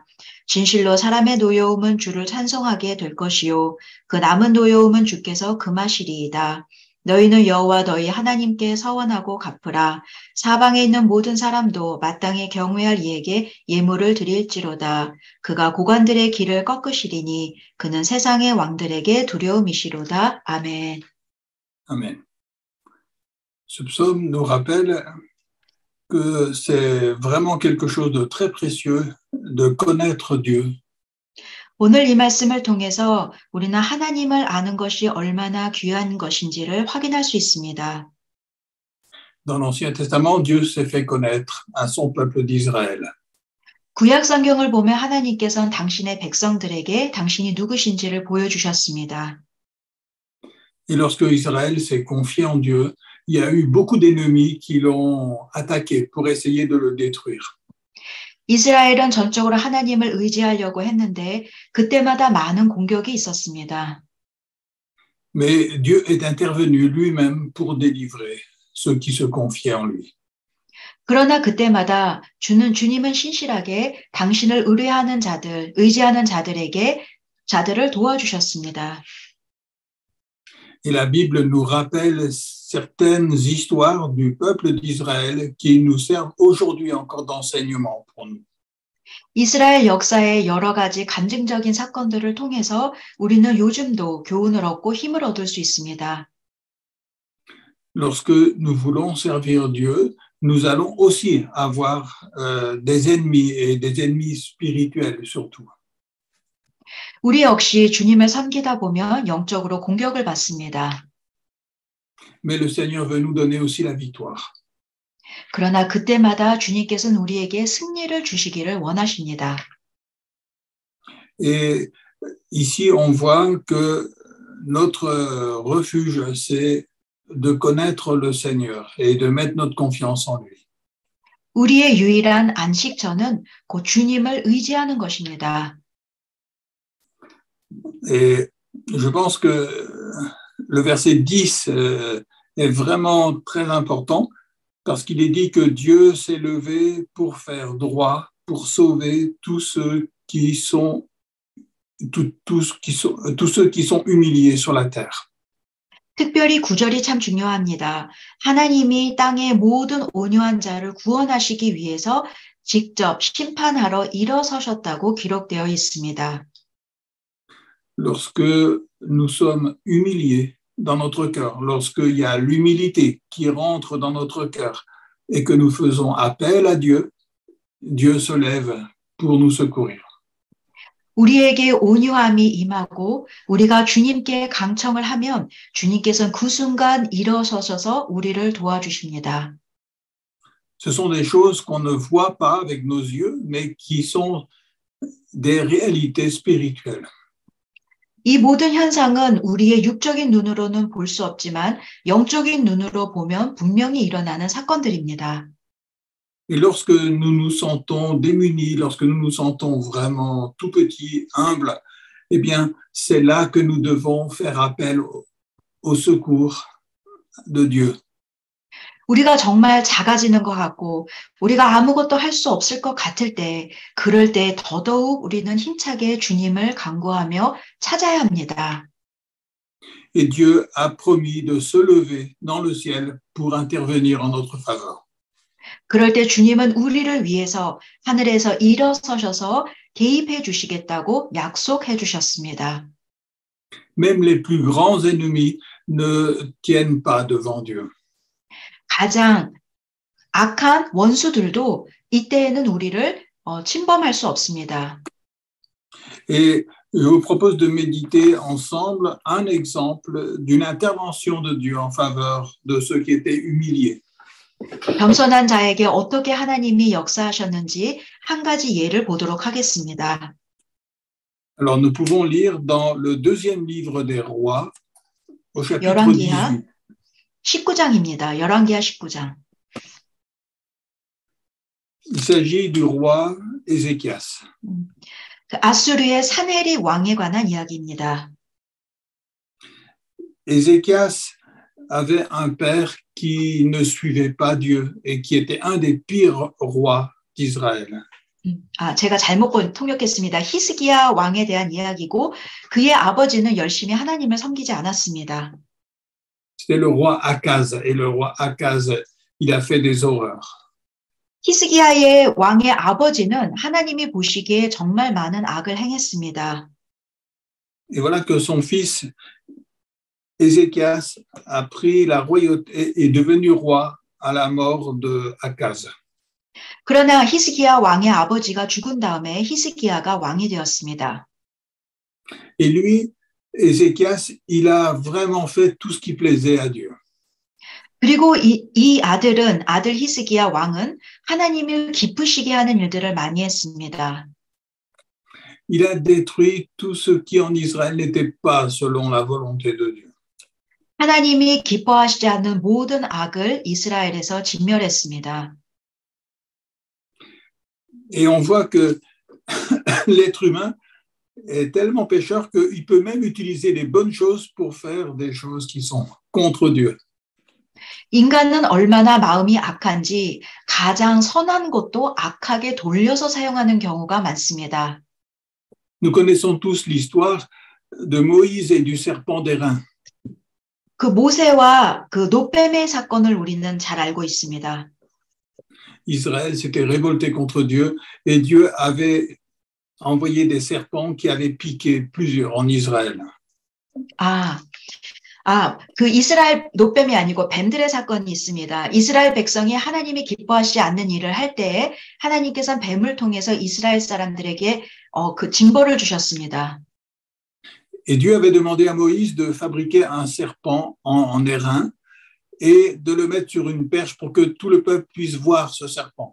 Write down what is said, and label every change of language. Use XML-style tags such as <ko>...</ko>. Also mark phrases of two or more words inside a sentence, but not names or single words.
<ko>진실로 사람의 노여움은 주를 찬송하게 될 것이요 그 남은 노여움은 주께서 금하시리이다. 너희는 여호와 너희 하나님께 서원하고 갚으라. 사방에 있는 모든 사람도 마땅히 경외할 이에게 예물을 드릴지로다. 그가 고관들의 길을 꺾으시리니 그는 세상의 왕들에게 두려움이시로다. 아멘.</ko> <fr>Amen. Ce psaume nous rappelle que c'est vraiment quelque chose de très précieux de connaître Dieu.</fr> <ko>오늘 이 말씀을 통해서 우리는 하나님을 아는 것이 얼마나 귀한 것인지를 확인할 수 있습니다.</ko> <fr>Dans l'Ancien Testament, Dieu s'est fait connaître à son peuple d'Israël.</fr> <ko>구약 성경을 보면 하나님께서는 당신의 백성들에게 당신이 누구신지를 보여주셨습니다.</ko> <fr>Et lorsque Israël s'est confié en Dieu, il y a eu beaucoup d'ennemis qui l'ont attaqué pour essayer de le détruire.</fr> <ko>이스라엘은 전적으로 하나님을 의지하려고 했는데 그때마다 많은 공격이 있었습니다.</ko> <fr>Mais Dieu est intervenu lui-même pour délivrer ceux qui se confiaient en lui.</fr> <ko>그러나 그때마다 주님은 신실하게 당신을 의지하는 자들을 도와주셨습니다.</ko> <fr>Et la Bible nous rappelle certaines histoires du peuple d'Israël qui nous servent aujourd'hui encore d'enseignement pour nous.</fr> <ko>이스라엘 역사의 여러 가지 간증적인 사건들을 통해서 우리는 요즘도 교훈을 얻고 힘을 얻을 수 있습니다.</ko> <fr>Lorsque nous voulons servir Dieu, nous allons aussi avoir des ennemis et des ennemis spirituels surtout.</fr> <ko>우리 역시 주님을 섬기다 보면 영적으로 공격을 받습니다.</ko> <fr>Mais le Seigneur veut nous donner aussi la victoire.</fr> <ko>그러나 그때마다 주님께서는 우리에게 승리를 주시기를 원하십니다.</ko> <fr>Et ici, on voit que notre refuge, c'est de connaître le Seigneur et de mettre notre confiance en lui.</fr> <ko>우리의 유일한 안식처는 곧 주님을 의지하는 것입니다.</ko> <fr>Et je pense que le verset 10 est vraiment très important parce qu'il est dit que Dieu s'est levé pour faire droit, pour sauver tous ceux qui sont humiliés sur la terre.</fr> <ko>특별히 9절이 참 중요합니다. 하나님이 땅의 모든 온유한 자를 구원하시기 위해서 직접 심판하러 일어서셨다고 기록되어 있습니다.</ko> <fr>Lorsque nous sommes humiliés dans notre cœur, lorsqu'il y a l'humilité qui rentre dans notre cœur et que nous faisons appel à Dieu, Dieu se lève pour nous secourir.</fr> <ko>우리에게 온유함이 임하고 우리가 주님께 강청을 하면 주님께서는 그 순간 일어서셔서 우리를 도와주십니다.</ko> <fr>Ce sont des choses qu'on ne voit pas avec nos yeux, mais qui sont des réalités spirituelles.</fr> <ko>이 모든 현상은 우리의 육적인 눈으로는 볼 수 없지만 영적인 눈으로 보면 분명히 일어나는 사건들입니다.</ko> <fr>Et lorsque nous nous sentons démunis, lorsque nous nous sentons vraiment tout petits, humbles, eh bien, c'est là que nous devons faire appel au secours de Dieu.</fr> <ko>우리가 정말 작아지는 것 같고 우리가 아무것도 할 수 없을 것 같을 때 그럴 때 더더욱 우리는 힘차게 주님을 간구하며 찾아야 합니다.</ko> <fr>Et Dieu a promis de se lever dans le ciel pour intervenir en notre faveur.</fr> <ko>그럴 때 주님은 우리를 위해서 하늘에서 일어서셔서 개입해 주시겠다고 약속해 주셨습니다.</ko> <fr>Même les plus grands ennemis ne tiennent pas devant Dieu.</fr> <ko>가장 악한 원수들도 이때에는 우리를 침범할 수 없습니다.</ko> <fr>Et je vous propose de méditer ensemble un exemple d'une intervention de Dieu en faveur de ceux qui étaient humiliés.</fr> <ko>겸손한 자에게 어떻게 하나님이 역사하셨는지 한 가지 예를 보도록 하겠습니다.</ko> <fr>Alors nous pouvons lire dans le deuxième livre des rois, au chapitre</fr> <ko>열왕기하 18. 19장입니다. 열왕기하 19장.</ko> <fr>Il s'agit du roi Ézéchias.</fr> <ko>그 아수르의 산헤립 왕에 관한 이야기입니다.</ko> <fr>Ézéchias avait un père qui ne suivait pas Dieu et qui était un des pires rois d'Israël.</fr> <ko>제가 잘못 통역했습니다. 히스기야 왕에 대한 이야기고 그의 아버지는 열심히 하나님을 섬기지 않았습니다.</ko> <fr>C'était le roi Akaz et le roi Akaz, il a fait des horreurs.</fr> <ko>히스기야의 왕의 아버지는 하나님이 보시기에 정말 많은 악을 행했습니다.</ko> <fr>Et voilà que son fils Ézéchias a pris la royauté et est devenu roi à la mort de Akaz.</fr> <ko>그러나 히스기야 왕의 아버지가 죽은 다음에 히스기야가 왕이 되었습니다.</ko> <fr>Et lui, Ézéchias, il a vraiment fait tout ce qui plaisait à Dieu.</fr> <ko>그리고 이 아들 히스기야 왕은 하나님을 기쁘시게 하는 일들을 많이 했습니다.</ko> <fr>Il a détruit tout ce qui en Israël n'était pas selon la volonté de Dieu.</fr> <ko>하나님이 기뻐하시지 않는 모든 악을 이스라엘에서 진멸했습니다.</ko> <fr>Et on voit que l'être humain est tellement pécheur qu'il peut même utiliser les bonnes choses pour faire des choses qui sont contre Dieu.</fr> <ko>인간은 얼마나 마음이 악한지 가장 선한 것도 악하게 돌려서 사용하는 경우가 많습니다.</ko> <fr>Nous connaissons tous l'histoire de Moïse et du serpent d'airain.</fr> <ko>그 모세와 그 노뱀의 사건을 우리는 잘 알고 있습니다.</ko> <fr>Israël s'était révolté contre Dieu et Dieu avait envoyé des serpents qui avaient piqué plusieurs en Israël.</fr> <ko>그 이스라엘 노뱀이 아니고 뱀들의 사건이 있습니다. 이스라엘 백성이 하나님이 기뻐하시지 않는 일을 할 때에 하나님께서는 뱀을 통해서 이스라엘 사람들에게 그 징벌을 주셨습니다.</ko> <fr>Et Dieu avait demandé à Moïse de fabriquer un serpent en airain et de le mettre sur une perche pour que tout le peuple puisse voir ce serpent.</fr>